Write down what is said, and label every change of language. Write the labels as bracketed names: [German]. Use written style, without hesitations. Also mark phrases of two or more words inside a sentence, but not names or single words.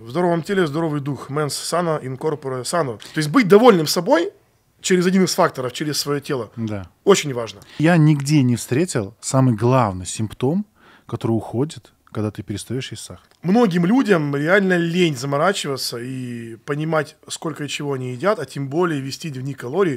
[Russian] здоровом теле здоровый дух. [Latin] Mens sana in corpore sano. [Russian] То есть быть довольным собой через один из факторов, через свое тело. Да. Очень важно. Я нигде не встретил самый главный симптом, который уходит, когда ты перестаешь есть сахар. Многим людям реально лень заморачиваться и понимать, сколько и чего они едят, а тем более вести дневник калорий.